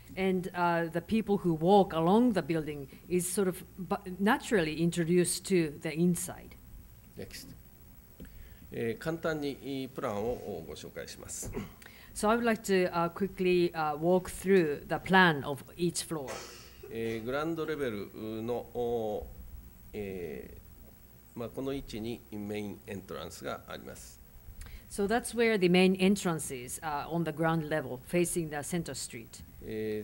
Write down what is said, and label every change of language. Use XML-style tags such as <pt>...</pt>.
<en>And the people who walk along the building is sort of naturally introduced to the inside. Next.</en> <ja>簡単にプランをご紹介します。</ja> <en>So I would like to quickly walk through the plan of each floor.</en> <ja>グランドレベルの、この位置にメインエントランスがあります。</ja> <en>So that's where the main entrance is on the ground level, facing the center street.</en>